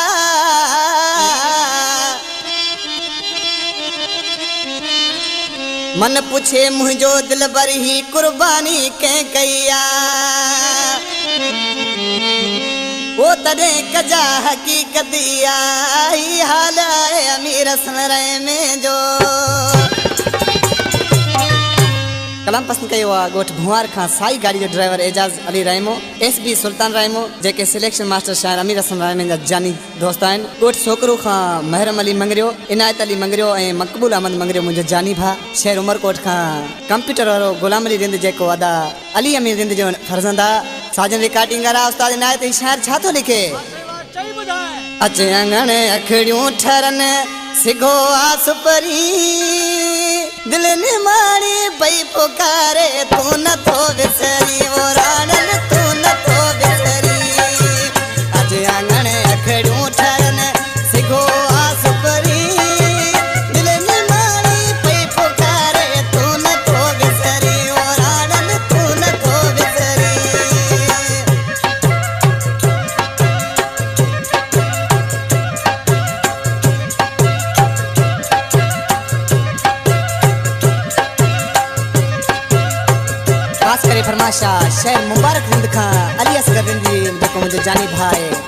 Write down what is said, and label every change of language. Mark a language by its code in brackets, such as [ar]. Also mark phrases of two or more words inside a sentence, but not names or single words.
[sd] मन पूछे मुझो दिल बर ही कुर्बानी के कईया वो तदे कजा हकीकत आई हाल है अमीर सनरे में जो कलाम पसंद कयो आ गोठ भुआर खां साई गाड़ी जो ड्राइवर एजाज अली रहमो एसबी सुल्तान रहमो जेके [en] selection master [sd] शायर अमीर हसन रहमान जा जानी दोस्त आइन। गोठ छोकरो खां महरम अली मंगरियो इनायत अली मंगरियो ए मकबूल अहमद मंगरियो मुझे जानी भा। शहर उमरकोट खां कंप्यूटर वालो गुलाम अली रिंद जेको अदा अली अमीर रिंद जो फर्जंदा साजन रिकॉर्डिंग करा उस्ताद इनायत शायर छा तो लिखे अचे अंगण अखड़ियों ठरन सिगो आस परी दिल निमाणी पई पुकारे तू न तो विसरी वो राणन तू न तो विसरी अज आंगण अखड़ियों ठरन सिगो आस परी दिल निमाणी पई पुकारे तू न तो विसरी वो राणन तू न तो विसरी। खास करे फरमाशा शहर मुबारक रिंद खां अली असगर रिंदी जेको मुझे जानी भाई